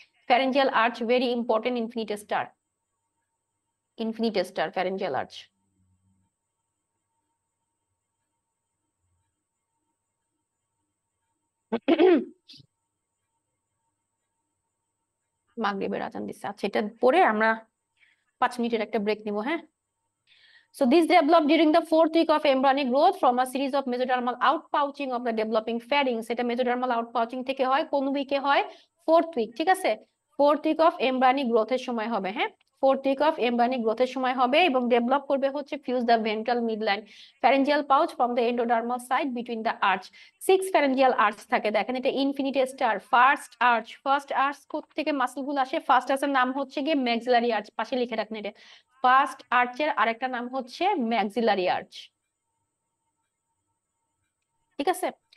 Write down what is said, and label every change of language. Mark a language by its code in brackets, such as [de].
[en] Pharyngeal arch very important, infinite star pharyngeal arch. [bn] মাগরিবের আজান দিচ্ছে। আচ্ছা, এটা পরে আমরা 5 মিনিটের একটা ব্রেক নিব, হ্যাঁ? [en] So this developed during the 4th week of embryonic growth from a series of mesodermal outpouching of the developing pharynx. [bn] এটা mesodermal outpouching থেকে হয়, কোন উইকে হয়? 4th week, ঠিক আছে? [en] 4th week of embryonic growth [bn] এর সময় হবে, হ্যাঁ, [en] 4th week of embryonic growth [bn] এর সময় হবে, এবং ডেভেলপ করবে হচ্ছে [en] fuse the ventral midline pharyngeal pouch from the endodermal side between the arch. [bn] 6 pharyngeal arch থাকে, দেখেন এটা ইনফিনিট স্টার। ফার্স্ট আর্চ থেকে মাসল গুলো আসে, ফার্স্ট আর্চের নাম হচ্ছে গিয়ে ম্যাক্সিলারি আর্চ, পাশে লিখে রাখেন এটা। ফার্স্ট আর্চের আরেকটা নাম হচ্ছে ম্যাক্সিলারি আর্চ, ঠিক আছে?